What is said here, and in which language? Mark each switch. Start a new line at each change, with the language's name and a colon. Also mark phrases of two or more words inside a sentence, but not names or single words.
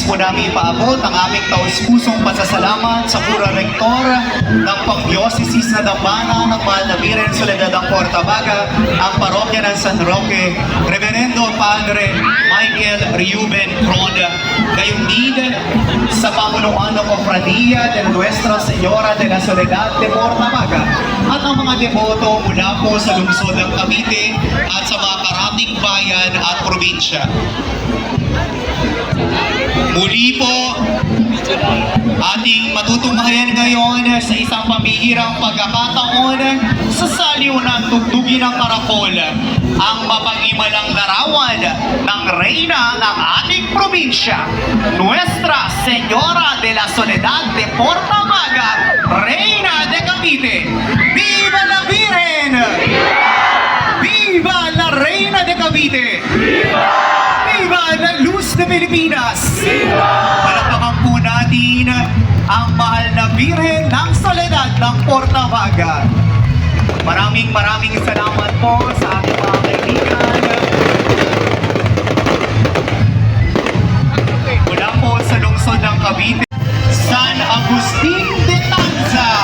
Filipino: namin ipaabot ang aming taus-pusong pasasalamat sa Pura Rektor ng Pang-Diocesis na Dambana ng Mahal na Birhen Soledad ng Portabaga, ang Parokya ng San Roque, Reverendo Padre Michael Reuben Cronda. Gayong din sa pamunuan ng Cofradia de Nuestra Señora de la Soledad de Portabaga at ang mga deboto mula po sa lungsod ng Cavite at sa mga karating bayan at probinsya. Muli po, ating matutunghayan ngayon sa isang pambihirang pagkakataon sa saliunan tugtugin ng karakol ang mapag-imalang larawan ng reyna ng ating probinsya, Nuestra Señora de la Soledad de Portabaga, Reina de Cavite.
Spanish: Viva la Virgen! Viva la Reina de Cavite! Viva la Luz de Pilipinas!
Filipino: Palakpakan po natin ang mahal na Birhen ng Soledad ng Portabaga. Maraming salamat po sa ating mga kaibigan. Mula po sa lungsod ng Cavite, San Agustin de Tanza.